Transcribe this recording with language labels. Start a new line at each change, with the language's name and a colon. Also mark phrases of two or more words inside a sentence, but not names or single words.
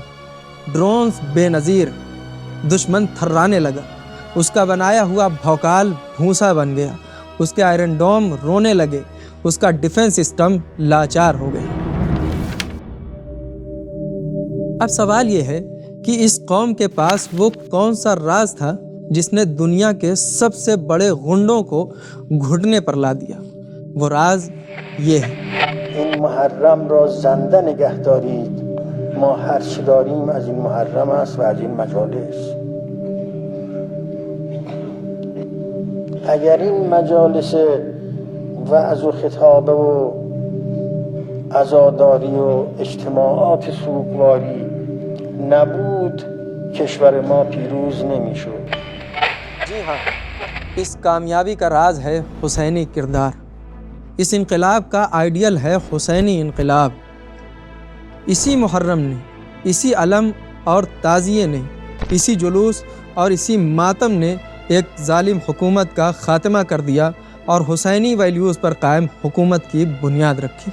Urdu: ڈرونز بے نظیر، دشمن تھرانے لگا، اس کا بنایا ہوا بھوکال بھونسا بن گیا، اس کے آئرن ڈوم رونے لگے، اس کا
English: defense system
Urdu: لاچار ہو گیا۔ اب سوال یہ ہے کہ اس قوم کے پاس وہ کون سا راز تھا جس نے دنیا کے سب سے بڑے غنڈوں کو گھٹنے پر لا دیا۔ وہ راز یہ ہے:
Persian: این محرم را زنده نگه دارید، ما هر چه داریم از این محرم است و از این مجالس. اگر این مجالس وعظ و خطابه و عزاداری و اجتماعات سوگواری نبود، کشور ما پیروز نمیشد.
Urdu: جی ہاں، اس کامیابی کا راز ہے حسینی کردار۔ اس انقلاب کا آئیڈیل ہے حسینی انقلاب۔ اسی محرم نے، اسی علم اور تعزیے نے، اسی جلوس اور اسی ماتم نے ایک ظالم حکومت کا خاتمہ کر دیا اور حسینی ویلیوز پر قائم حکومت کی بنیاد رکھی۔